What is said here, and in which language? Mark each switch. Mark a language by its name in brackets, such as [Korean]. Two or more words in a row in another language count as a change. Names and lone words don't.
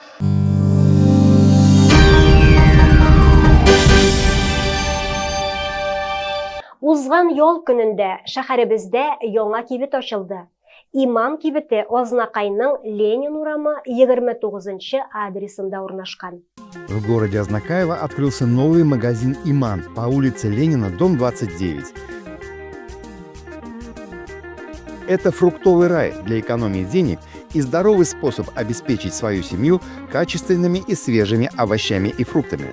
[Tatar] Узган ял көнендә шәһәребездә яңа кибет ачылды. Иман кибете Азнакайның Ленин урамы 29-нчы адресында урнашкан. [Russian] В городе Азнакаево открылся новый магазин «Иман» по улице Ленина, дом 29. Это фруктовый рай для экономии денег и здоровый способ обеспечить свою семью качественными и свежими овощами и фруктами.